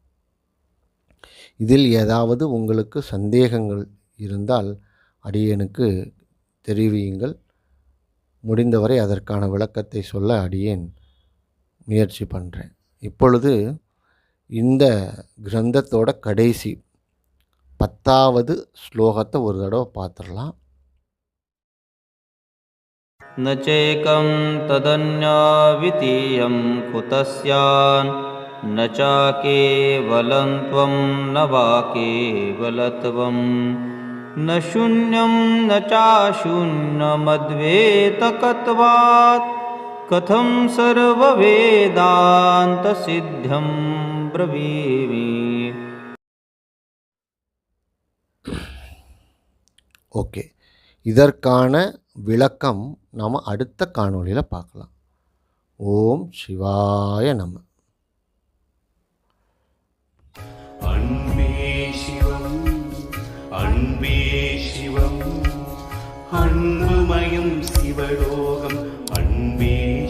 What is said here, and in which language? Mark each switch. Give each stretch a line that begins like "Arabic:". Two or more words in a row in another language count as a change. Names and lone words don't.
Tamil: இதில் ஏதாவது உங்களுக்கு சந்தேகங்கள் இருந்தால் அடியேனுக்கு தெரிவியுங்கள். முடிந்தவரை அதற்கான விளக்கத்தை சொல்ல அடியேன் முயற்சி பண்ணுறேன். இப்பொழுது இந்த கிரந்தத்தோட கடைசி 10வது ஸ்லோகத்தை ஒரு தடவை பார்த்துடலாம்.
Sanskrit: न चैकं तदन्यद्वितीयं कुतस्यान् न चाकेवलं त्वं न वा केवलत्वं न शून्यं न चाशून्यमद्वैतकत्वात् कथं सर्ववेदान्तसिद्ध्यं ब्रवीमि.
Tamil: ஓகே, இதற்கான விளக்கம் நாம் அடுத்த காணொளியில் பார்க்கலாம்.
Sanskrit: ओम् शिवाय नम.
Tamil: அன்பே சிவம், அன்பே சிவம், அன்புமயம் சிவலோகம், அன்பே